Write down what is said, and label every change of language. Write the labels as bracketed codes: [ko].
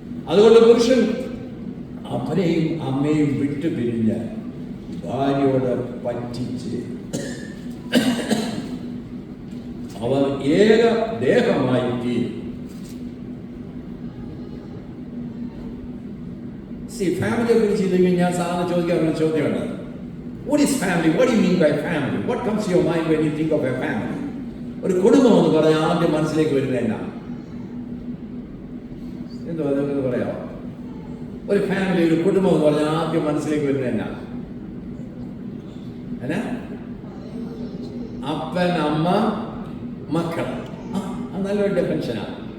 [ml] അതുകൊണ്ട് പുരുഷൻ അപ്പനെയും അമ്മയും വിട്ടുപിരിഞ്ഞ് ഭാര്യയോട് പറ്റിച്ച് അവർ ഏക ദേഹമായി തീരും. ഫാമിലിയെ കുറിച്ച് ഇല്ലെങ്കിൽ ഞാൻ സാധാരണ ചോദിക്കാറുള്ള ചോദ്യമാണ്, [en] what is family? What do you mean by family? What comes to your mind when you think of a family? [ml] ഒരു കുടുംബം എന്ന് പറഞ്ഞാൽ ആദ്യം മനസ്സിലേക്ക് വരുന്നത് എന്നാ? എന്തോ അതെന്ന് പറയാമോ? ഒരു ഫാമിലി, ഒരു കുടുംബം എന്ന് പറഞ്ഞാൽ ആദ്യം മനസ്സിലേക്ക് വരുന്നത് എന്നാ? അപ്പൻ, അമ്മ, മക്കൾ. നല്ലൊരു ഡെഫിനിഷനാണ്.